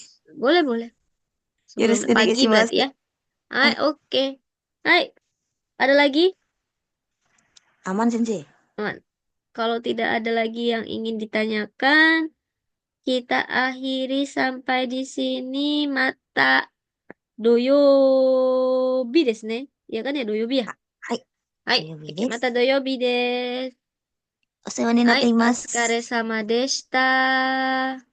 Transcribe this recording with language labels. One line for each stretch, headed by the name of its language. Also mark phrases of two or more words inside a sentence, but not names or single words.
Indonesian: Boleh, boleh. Sebelum
Japanese: Yoroshiku
Indonesian: pagi berarti
Japanese: onegaishimasu.
Indonesian: ya. Hai,
Japanese: Hai,
Indonesian: oke. Hai, ada lagi? aman Sensei. Aman. Kalau tidak ada lagi yang ingin ditanyakan, kita akhiri sampai di sini
Japanese: また土曜日ですね.
Indonesian: Ya kan ya doyobi ya?
Japanese: Hai, Hai, oke, 土曜日で mata す。土曜日です. お世話になっ Hai, ています。お疲れ様でした。